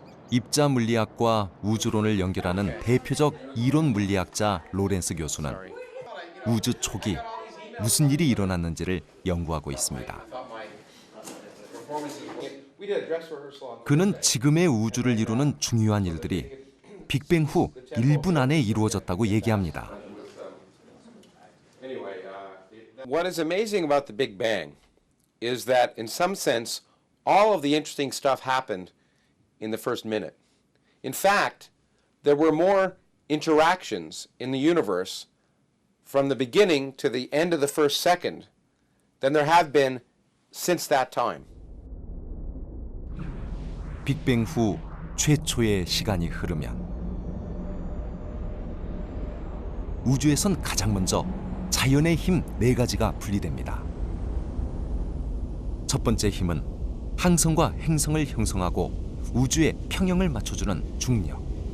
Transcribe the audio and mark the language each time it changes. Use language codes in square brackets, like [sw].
[ko] 입자 물리학과 우주론을 연결하는 대표적 이론 물리학자 로렌스 교수는 우주 초기 무슨 일이 일어났는지를 연구하고 있습니다. 그는 지금의 우주를 이루는 중요한 일들이 빅뱅 후 1분 안에 이루어졌다고 얘기합니다. [en] What is amazing about the Big Bang is that in some sense all of the interesting stuff happened in the first minute. In fact, there were more interactions in the universe from the beginning to the end of the first second than there have been since that time. [ko] 빅뱅 후 최초의 시간이 흐르면 우주에선 가장 먼저 자연의 힘 4가지가 분리됩니다. 첫 번째 힘은 항성과 행성을 형성하고 우주의 평형을 맞춰주는 중력.